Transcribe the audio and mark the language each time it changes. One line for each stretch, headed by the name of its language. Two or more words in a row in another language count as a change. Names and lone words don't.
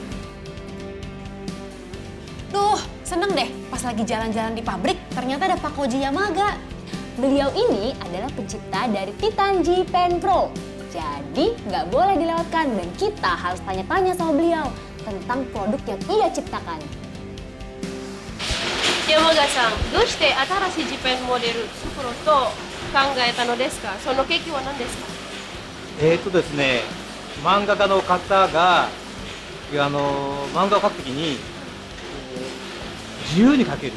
Indonesian: Duh, seneng deh pas lagi jalan-jalan di pabrik ternyata ada Pak Koji Yamaga. Beliau ini adalah pencipta dari Titan G-Pen Pro. Jadi nggak boleh dilewatkan dan kita harus tanya-tanya sama beliau tentang produk yang ia ciptakan.
Japanese: Yamaga-san, どうして新しい G-Pen モデルスプロと考えたのですか？その契機は何ですか？ですね、漫画家の方が漫画を描くときに自由に描ける。